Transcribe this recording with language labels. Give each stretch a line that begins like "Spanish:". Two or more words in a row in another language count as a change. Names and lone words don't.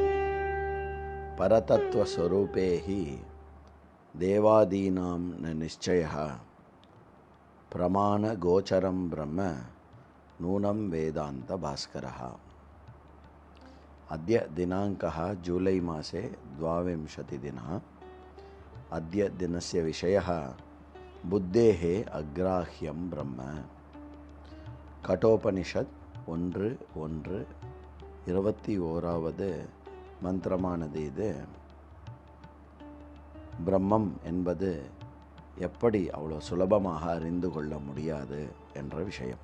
Sanskrit: परतत्व स्वरूपे ही देवादीनां न निश्चयः प्रमाण गोचरं ब्रह्म नूनं वेदांत भास्करः। अद्य दिनाङ्कः जूलै मासे 22 दिनः। अद्य दिनस्य विषयः बुद्धेः अग्राह्यं ब्रह्म।
Tamil: கட்டோபனிஷத் 1:1 மந்திரமானது இது. பிரம்மம் என்பது எப்படி அவ்வளோ சுலபமாக அறிந்து கொள்ள முடியாது என்ற விஷயம்.